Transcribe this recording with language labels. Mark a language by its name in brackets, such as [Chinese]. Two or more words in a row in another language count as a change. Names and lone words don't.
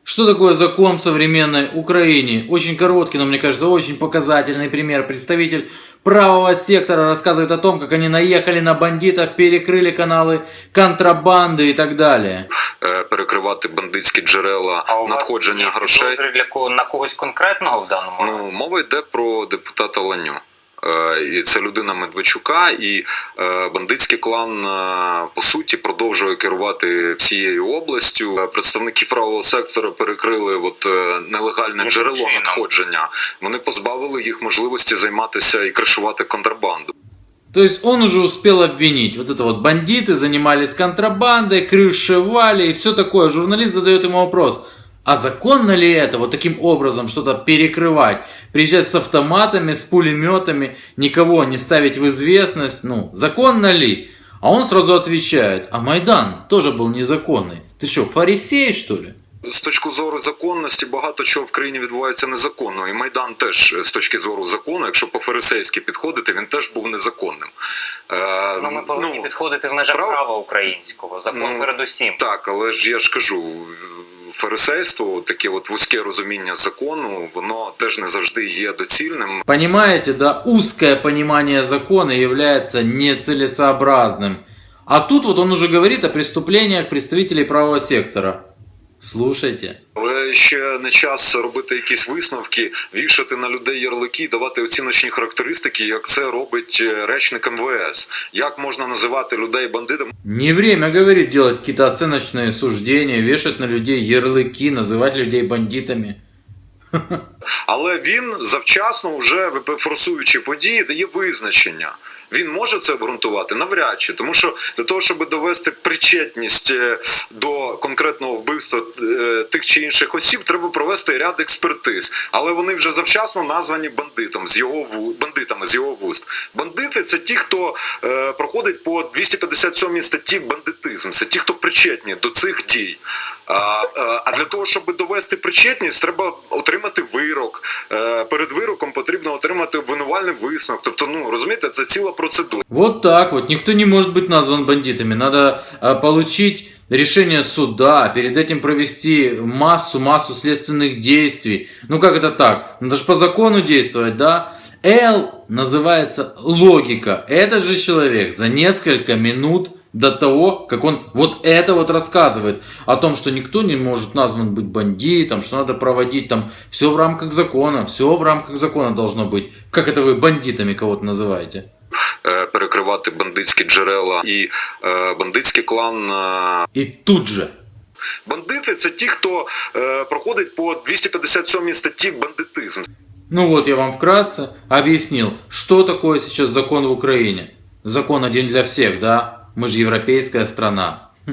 [Russian] Что такое закон в современной Украине? Очень короткий, но мне кажется очень показательный пример. Представитель правого сектора рассказывает о том, как они наехали на бандитов, перекрыли каналы [Ukrainian] контрабанди і так далі. Перекривати бандитські джерела надходження грошей. На когось конкретного в даному разі? Мова йде про депутата Ланю. І це людина Медведчука, і бандитський клан, по суті, продовжує керувати всією областю. Представники правого сектора перекрили нелегальне джерело надходження. Вони позбавили їх можливості займатися і кришувати контрабанду. [Russian] То есть он уже успел обвинить. Вот это вот бандиты занимались контрабандой, крышевали и все такое. Журналист задает ему вопрос. А законно ли это вот таким образом что-то перекрывать? Приезжать с автоматами, с пулеметами, никого не ставить в известность? Законно ли? А он сразу отвечает. А Майдан тоже был незаконный. Ты что, фарисей, что ли? [Ukrainian] З точки зору законності багато чого в країні відбувається незаконно. І Майдан теж з точки зору закону, якщо по-фарисейськи підходити, він теж був незаконним. Ми повинні підходити в межах права українського. Закон передусім. Так, але ж я ж кажу, фарисейство, таке вузьке розуміння закону, воно теж не завжди є доцільним. [Russian] Понимаете, да, узкое понимание закона является нецелесообразным. А тут он уже говорит о преступлениях представителей правого сектора. Слушайте. [Ukrainian] Але ще не час робити якісь висновки, вішати на людей ярлики, давати оціночні характеристики, як це робить речник МВС. Як можна називати людей бандитами? Не время, говорит, делать какие-то оценочные суждения, вешать на людей ярлыки, называть людей бандитами. Але він завчасно, вже форсуючи події, дає визначення. Він може це обґрунтувати? Навряд чи. Тому що для того, щоб довести причетність до конкретного вбивства тих чи інших осіб, треба провести ряд експертиз. Але вони вже завчасно названі бандитами з його вуст. Бандити – це ті, хто проходить по 257 статті бандитизм. Це ті, хто причетні до цих дій. А для того, щоб довести причетність, треба отримати вирок. Перед вироком потрібно отримати обвинувальний висновок. Тобто, розумієте, це ціла процедура. [Russian] Вот так вот. Никто не может быть назван бандитами. Надо получить решение суда, перед этим провести массу следственных действий. Как это так? Надо же по закону действовать, да? Л называется логика. Этот же человек за несколько минут до того, как он это рассказывает о том, что никто не может назван быть бандитом, что надо проводить там все в рамках закона должно быть. Как это вы бандитами кого-то называете? [Ukrainian] Перекривати бандитські джерела і бандитський клан. І тут же. Бандити – це ті, хто проходить по 257 статті бандитизм. [Russian] Я вам вкратце объяснил, что такое сейчас закон в Украине. Закон один для всех, да? Мы же европейская страна.